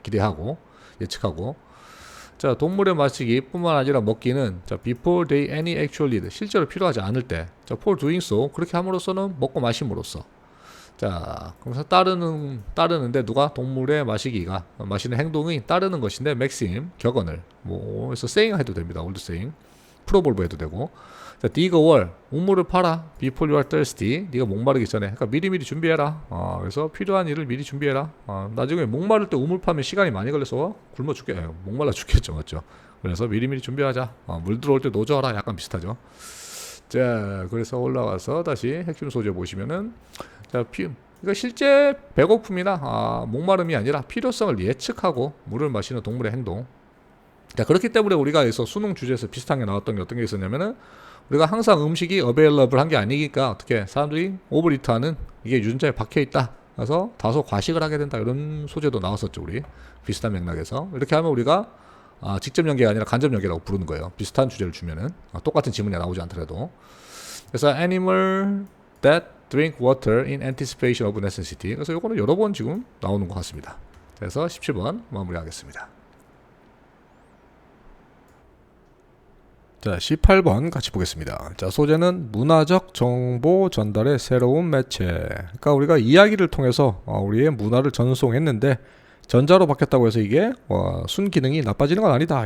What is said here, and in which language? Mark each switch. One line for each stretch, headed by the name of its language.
Korean: 기대하고 예측하고. 자, 동물의 마시기 뿐만 아니라 먹기는 자,
English: before they any actual need
Korean: 실제로 필요하지 않을 때. 자,
English: for doing so
Korean: 그렇게 함으로써는 먹고 마심으로써. 자, 그래서 따르는데 누가 동물의 마시는 행동이 따르는 것인데 maxim 격언을 뭐 그래서 saying 해도 됩니다.
English: old saying
Korean: 프로볼브 해도 되고.
English: 자, dig a well
Korean: 우물을 파라
English: before you are thirsty
Korean: 네가 목마르기 전에. 그러니까 미리미리 준비해라. 그래서 필요한 일을 미리 준비해라. 나중에 목마를 때 우물 파면 시간이 많이 걸려서 굶어 목말라 죽겠죠, 맞죠? 그래서 미리미리 준비하자. 물 들어올 때 노져라. 약간 비슷하죠. 자, 그래서 올라가서 다시 핵심 소재 보시면은 자, 그러니까 실제 배고픔이나 목마름이 아니라 필요성을 예측하고 물을 마시는 동물의 행동. 자, 그렇기 때문에 우리가 여기서 수능 주제에서 비슷한 게 나왔던 게 어떤 게 있었냐면은 우리가 항상 음식이 available 한 게 아니니까 어떻게 사람들이 오버리트하는 이게 유전자에 박혀 있다. 그래서 다소 과식을 하게 된다. 이런 소재도 나왔었죠, 우리 비슷한 맥락에서. 이렇게 하면 우리가 직접 연계가 아니라 간접 연계라고 부르는 거예요. 비슷한 주제를 주면은 똑같은 지문이 나오지 않더라도.
English: 그래서 animal that drink water in anticipation of necessity.
Korean: 그래서 요거는 여러 번 지금 나오는 것 같습니다. 그래서 17번 마무리하겠습니다. 자, 18번 같이 보겠습니다. 자, 소재는 문화적 정보 전달의 새로운 매체. 그러니까 우리가 이야기를 통해서 우리의 문화를 전송했는데 전자로 바뀌었다고 해서 이게 순기능이 나빠지는 건 아니다.